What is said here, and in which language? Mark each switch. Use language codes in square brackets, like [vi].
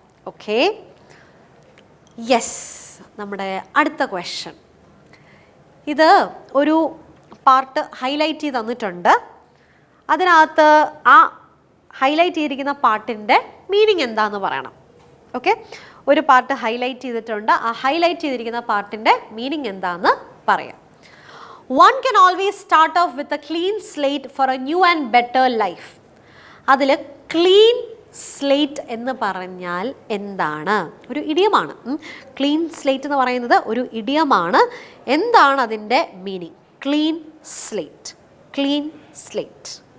[ml] Okay, yes. നമ്മുടെ അടുത്ത question, ഇത് ഒരു പാർട്ട് ഹൈലൈറ്റ് ചെയ്ത് തന്നിട്ടുണ്ട്. അതിനകത്ത് ആ ഹൈലൈറ്റ് ചെയ്തിരിക്കുന്ന പാർട്ടിൻ്റെ മീനിങ് എന്താണെന്ന് പറയണം. ഓക്കെ, ഒരു പാർട്ട് ഹൈലൈറ്റ് ചെയ്തിട്ടുണ്ട്. ആ ഹൈലൈറ്റ് ചെയ്തിരിക്കുന്ന പാർട്ടിൻ്റെ മീനിങ് എന്താണെന്ന് പറയാം. [en] One can always start off with a clean slate for a new and better life. [ml] അതിൽ ക്ലീൻ സ്ലേറ്റ് എന്ന് പറഞ്ഞാൽ എന്താണ്? ഒരു ഇഡിയമാണ്. ക്ലീൻ സ്ലേറ്റ് എന്ന് പറയുന്നത് ഒരു ഇഡിയമാണ്. എന്താണ് അതിൻ്റെ meaning? Clean slate, clean slate.